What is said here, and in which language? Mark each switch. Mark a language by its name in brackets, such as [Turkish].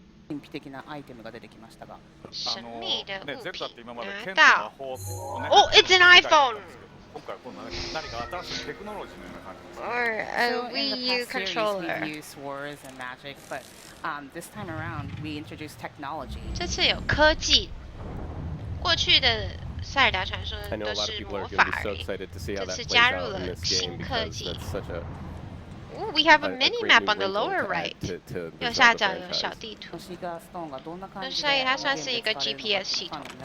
[Japanese] 神秘的なアイテムが出てきましたが。 [Chinese] 神秘的物品拿到。 [English] Oh, it's an iPhone. [Japanese] 今回この何か新しいテクノロジーのような感じです。 [English] Or a Wii U controller. We use swords and magic, but this time around we introduced technology. [Chinese] 这次有科技。过去的塞尔达传说都是魔法而已，这次加入了新科技。 [English] Ooh, we have a mini map on the lower right. [Chinese] 右下角有小地图，所以它算是一个 GPS 系统。